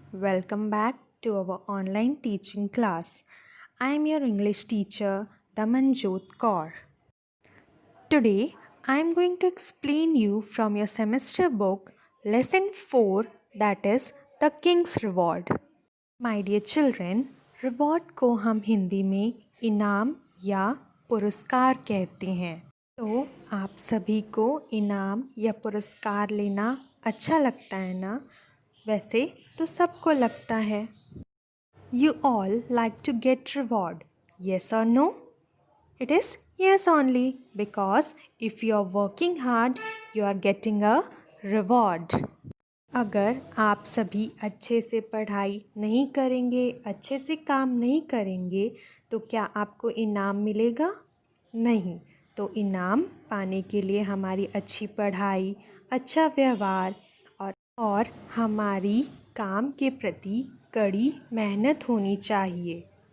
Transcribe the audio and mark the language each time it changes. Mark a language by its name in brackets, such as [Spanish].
[English] Welcome back to our online teaching class. I am your English teacher, Damanjot Kaur. Today, I am going to explain you from your semester book, Lesson 4, that is The King's Reward. My dear children, [Hindi] reward को हम हिंदी में इनाम या पुरस्कार कहते हैं। तो आप सभी को इनाम या पुरस्कार लेना अच्छा लगता है ना? वैसे तो सबको लगता है। [English] You all like to get reward, yes or no? It is yes only, because if you are working hard, you are getting a reward. [Hindi] अगर आप सभी अच्छे से पढ़ाई नहीं करेंगे, अच्छे से काम नहीं करेंगे, तो क्या आपको इनाम मिलेगा? नहीं। तो इनाम पाने के लिए हमारी अच्छी पढ़ाई, अच्छा व्यवहार और हमारी काम के प्रति कड़ी मेहनत होनी चाहिए।